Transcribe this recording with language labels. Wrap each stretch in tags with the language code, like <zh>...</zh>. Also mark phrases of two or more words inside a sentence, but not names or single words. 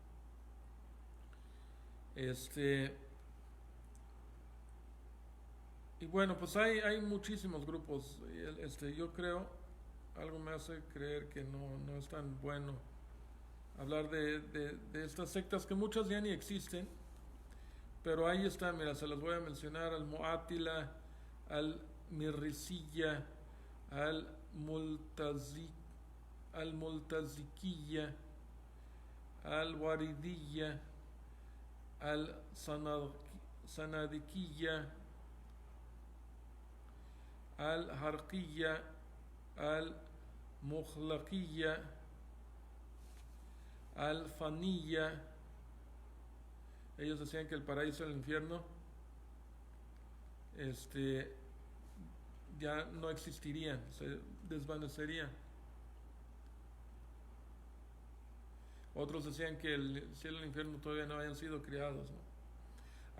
<es>Y bueno, pues hay muchísimos grupos. Yo creo, algo me hace creer que no es tan bueno hablar de estas sectas, que muchas ya ni existen, pero ahí están. Mira, se las voy a mencionar: al Mu'atila, al Mirrisiya, al Multazikiya, al Waridiya, al Sanadikiya, al Harqiya, al Mughlaqiya, al Faniya. Ellos decían que el paraíso y el infierno ya no existirían, se desvanecerían. Otros decían que el cielo y el infierno todavía no habían sido creados, ¿no?</es>